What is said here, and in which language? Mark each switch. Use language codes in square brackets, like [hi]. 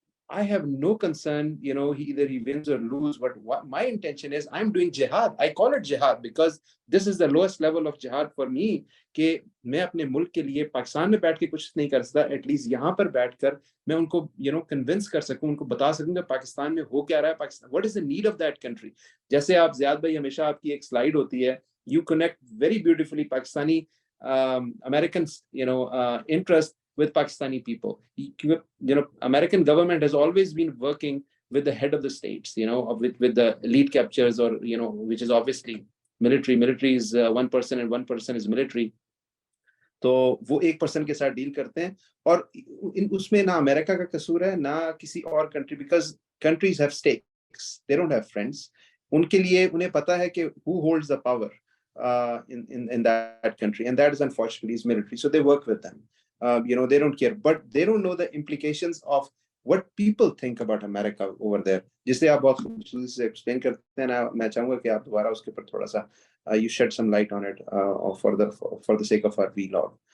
[en] I have no concern, either he wins or lose, but what my intention is, I'm doing jihad. I call it jihad because this is the lowest level of jihad for me, [ur] کہ میں اپنے ملک کے لیے پاکستان میں بیٹھ کے کچھ نہیں کر سکتا, ایٹ لیسٹ یہاں پر بیٹھ کر میں ان کو کنونس کر سکوں, ان کو بتا سکوں کہ پاکستان میں ہو کیا رہا ہے, Pakistan [en] What is the need of that country. [ur] جیسے آپ زیاد بھائی ہمیشہ آپ کی ایک سلائیڈ ہوتی ہے, [en] You connect very beautifully Pakistani American interest with Pakistani people. American government has always been working with the head of the states, with the elite captures, or which is obviously military. Military is one person and one person is military. [ur] تو وہ ایک person کے ساتھ deal کرتے ہیں, اور اس میں نہ امریکہ کا قصور ہے نہ کسی اور country, [en] Because countries have stakes, they don't have friends. [ur] ان کے لیے انہیں پتا ہے کہ [en] who holds the power in that country, and that is unfortunately is military. So they work with them. They don't care, but they don't know the implications of what people think about America over there. [ur] جسے آپ بہت خوبصورتی سے explain کرتے ہیں, میں چاہوں گا کہ آپ دوبارہ اس کے اوپر تھوڑا سا [en] you shed some light on it for the sake of our vlog.